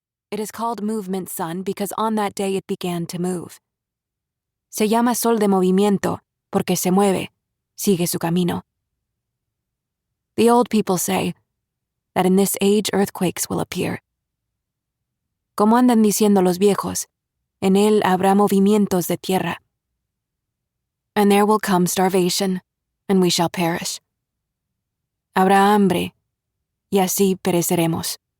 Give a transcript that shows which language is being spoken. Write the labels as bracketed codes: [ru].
[en] It is called movement sun because on that day it began to move. [es] Se llama sol de movimiento porque se mueve, sigue su camino. [en] The old people say that in this age earthquakes will appear. [es] Como andan diciendo los viejos, en él habrá movimientos de tierra. [en] And there will come starvation, and we shall perish. [es] Habrá hambre, y así pereceremos.